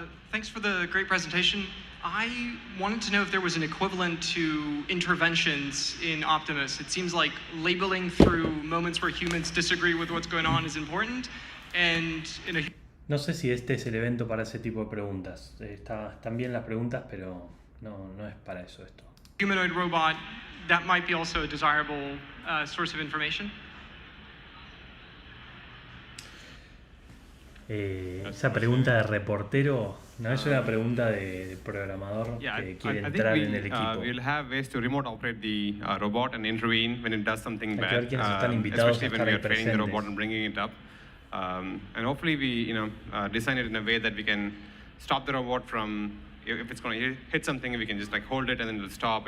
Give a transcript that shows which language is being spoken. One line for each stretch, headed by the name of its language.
English: Thanks for the great presentation. I wanted to know if there was an equivalent to interventions in Optimus. It seems like labeling through moments where humans disagree with what's going on is important, and in a...
Spanish: No sé si este es el evento para ese tipo de preguntas. Están bien las preguntas, pero no es para eso esto.
English: Humanoid robot, that might be also a desirable source of information.
Spanish: Esa pregunta de reportero no es una pregunta de programador que quiere entrar en el equipo.
English: We'll have ways to remote operate the robot and intervene when it does something bad, especially when we are training the robot and bringing it up. And hopefully we design it in a way that we can stop the robot from, if it's going to hit something, we can just like hold it and then it'll stop.